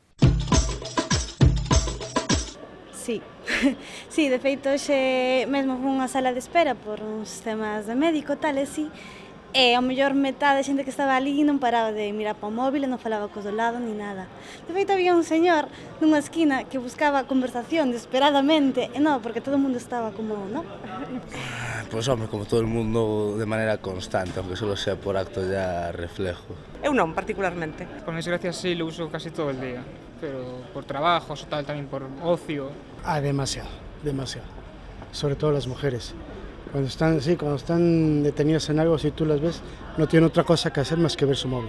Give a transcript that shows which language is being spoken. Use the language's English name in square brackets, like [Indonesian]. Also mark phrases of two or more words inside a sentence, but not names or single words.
[Galician] Sí, sí, de feito xe mesmo fun unha sala de espera por uns temas de médico tal e sí. E ao mellor metade de xente que estaba ali non paraba de mirar para o móvil e non falaba cos do lado ni nada. De feito había un señor nunha esquina que buscaba conversación desesperadamente e non, porque todo o mundo estaba como, non? Pois home, como todo o mundo de maneira constante, [Spanish] aunque solo sea por acto ya reflejo. [Galician] Eu non, particularmente. [Spanish] Por desgracia sí, lo uso casi todo el día, pero por trabajos o tal, también por ocio. Demasiado. Sobre todo las mujeres. Cuando están detenidas en algo, si tú las ves, no tienen otra cosa que hacer más que ver su móvil.